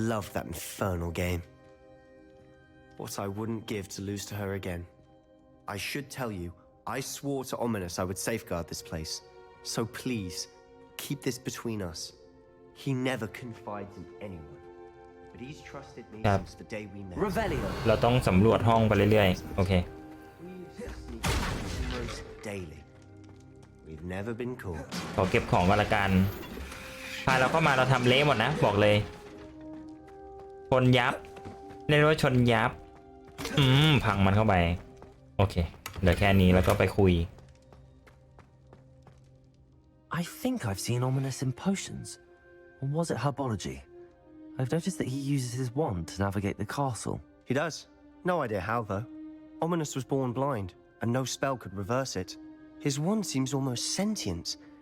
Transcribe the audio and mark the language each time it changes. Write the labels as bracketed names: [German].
[English] loved that infernal game. What I wouldn't give to lose to her again. I should tell you, I swore to Ominous I would safeguard this place. So please, keep this between us. He never confides in anyone. But he's trusted me Yep. since the day we met. Revelio. [Thai] เราต้องสำรวจห้องไปเรื่อยๆ โอเค [English] We sneak almost daily. We've never been caught. [Thai] ขอเก็บของกันละกัน พาเราเข้ามาเราทำเละหมดนะ บอกเลย ชนยับ เรียกว่าชนยับ พังมันเข้าไป โอเค เดี๋ยวแค่นี้แล้วก็ไปคุย [English] I think I've seen Ominous in potions. Or was it herbology? I've noticed that he uses his wand to navigate the castle. He does. No idea how, though. Ominous was born blind, and no spell could reverse it. His wand seems almost sentient.